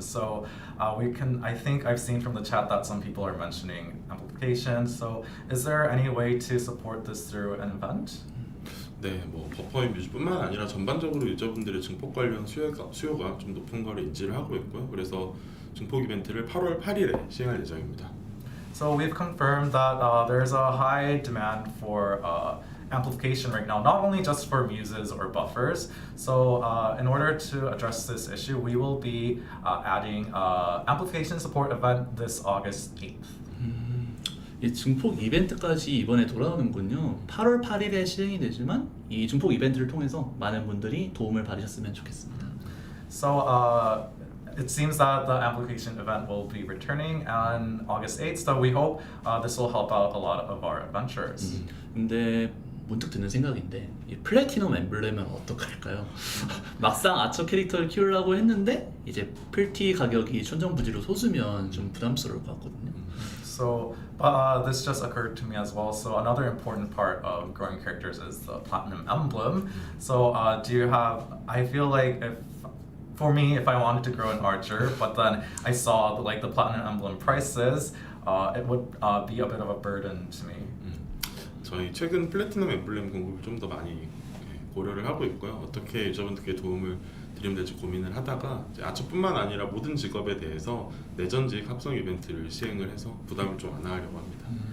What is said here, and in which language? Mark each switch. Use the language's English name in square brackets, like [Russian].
[English] So I think I've seen from the chat that some people are mentioning amplification. So is there any way to support this through an event? [Korean] 네, 뭐 버퍼의 뮤즈뿐만 아니라 전반적으로 유저분들의 증폭 관련 수요가 좀 높은 걸 인지를 하고 있고요. 그래서 증폭 이벤트를 8월 8일에 시행할 예정입니다. [English] So we've confirmed that there's a high demand for amplification right now, not only just for muses or buffers. So in order to address this issue, we will be adding amplification support event this August 8th. [Korean] 이 증폭 이벤트까지 이번에 돌아오는군요. 8월 8일에 시행이 되지만 이 증폭 이벤트를 통해서 많은 분들이 도움을 받으셨으면 좋겠습니다. [English] So it seems that the amplification event will be returning on August 8th. So we hope this will help out a lot of our adventurers. [Korean] 근데 문득 드는 생각인데 이 플래티넘 엠블렘은 어떡할까요? 막상 아처 캐릭터를 키우려고 했는데 이제 플티 가격이 천정부지로 솟으면 좀 부담스러울 것 같거든요. [English] So this just occurred to me as well. So another important part of growing characters is the platinum emblem. So do you have? I feel like for me, if I wanted to grow an archer, but then I saw the platinum emblem prices, it would be a bit of a burden to me. [Korean] 저희 최근 플래티넘 엠블렘 공급을 좀 더 많이 고려를 하고 있고요. 어떻게 유저분들께 도움을 드리면 될지 고민을 하다가 이제 아처뿐만 아니라 모든 직업에 대해서 내전직 합성 이벤트를 시행을 해서 부담을 좀 완화하려고 합니다.